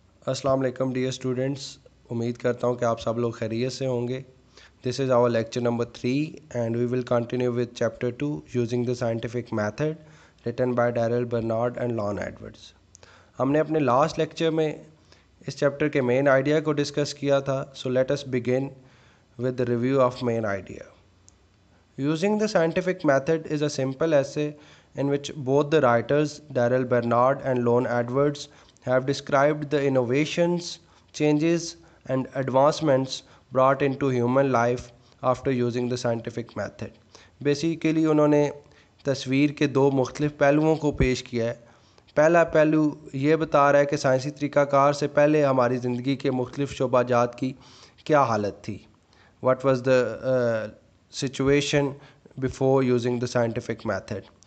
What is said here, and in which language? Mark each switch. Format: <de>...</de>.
<ur>السلام علیکم dear students, امید کرتا ہوں کہ آپ سب لوگ خیریت سے ہوں گے.</ur> <en>This is our lecture number 3 and we will continue with chapter 2 using the scientific method written by Darrell Bernard and Lon Edwards.</en> <ur>ہم نے اپنے لاسٹ لیکچر میں اس چیپٹر کے مین آئیڈیا کو ڈسکس کیا تھا.</ur> <en>So let us begin with the review of main idea. Using the scientific method is a simple essay in which both the writers, Darrell Bernard and Lon Edwards, have described the innovations, changes, and advancements brought into human life after using the scientific method.</en> <ur>Basically, انہوں نے تصویر کے دو مختلف پہلوؤں کو پیش کیا ہے. پہلا پہلو یہ بتا رہا ہے کہ سائنسی طریقہ کار سے پہلے ہماری زندگی کے مختلف شعبہ جات کی کیا حالت تھی.</ur> <en>What was the situation before using the scientific method.</en>